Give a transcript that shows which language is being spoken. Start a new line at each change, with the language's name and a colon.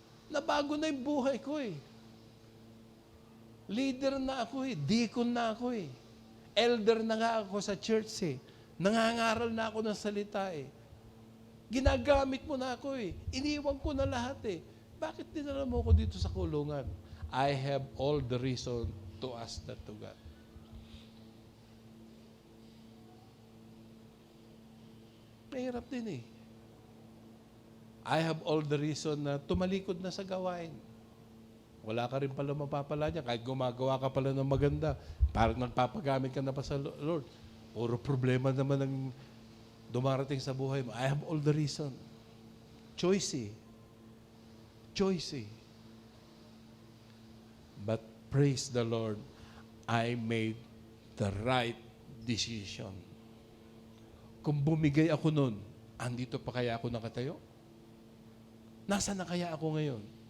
Filipino: Nabago na yung buhay ko eh. Leader na ako eh, deacon na ako eh. Elder na nga ako sa church eh. Nangangaral na ako ng salita eh. Ginagamit mo na ako eh. Iniwan ko na lahat eh. Bakit dinala mo ako dito sa kulungan?
English: I have all the reason to ask that to God.
Filipino: Mahirap din eh.
English: I have all the reason
Filipino: na tumalikod na sa gawain. Wala ka rin pala mapapala niya. Kahit gumagawa ka pala ng maganda, parang nagpapagamit ka na pa sa Lord. Puro problema naman ang dumarating sa buhay mo.
English: I have all the reason.
Filipino: Choice eh. Choice eh.
English: But praise the Lord, I made the right decision.
Filipino: Kung bumigay ako nun, andito pa kaya ako nakatayo? Nasaan na kaya ako ngayon?